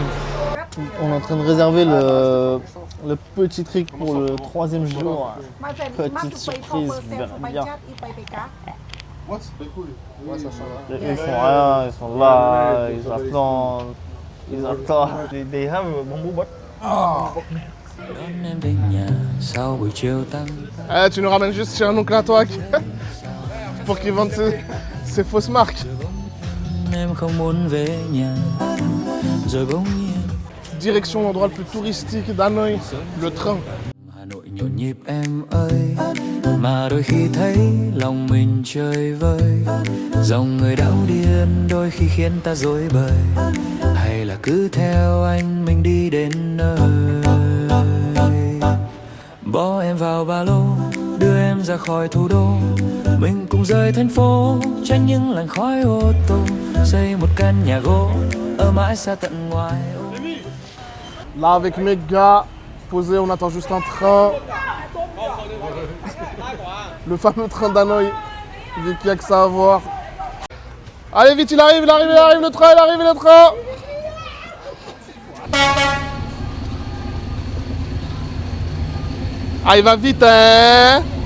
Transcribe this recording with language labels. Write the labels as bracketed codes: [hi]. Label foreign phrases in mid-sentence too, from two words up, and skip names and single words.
[fr] On est en train de réserver le petit truc pour le 3e jour. Petite surprise, vous verrez bien. Ils font rien, ils sont là, ils attendent. Ils attendent. [en] They have a bamboo butt. [fr] Tu nous ramènes juste chez un oncle à toi pour qu'il vende ses fausses marques. Direction l'endroit le plus touristique d'Hanoï, le train. [vi] Nhộn nhịp em ơi, mà đôi khi thấy lòng mình chơi vơi, dòng người đảo điên đôi khi khiến ta rối bời, hay là cứ theo anh mình đi đến nơi, bỏ em vào ba lô, đưa em ra khỏi thủ đô, mình cùng rời thành phố, tránh những làn khói ô tô, xây một căn nhà gỗ ở mãi xa tận ngoài. [fr] Là avec mes gars, posé, on attend juste un train. Le fameux train d'Hanoï, vu qu'il n'y a que ça à voir. Allez vite, il arrive le train. Ah, il va vite, hein.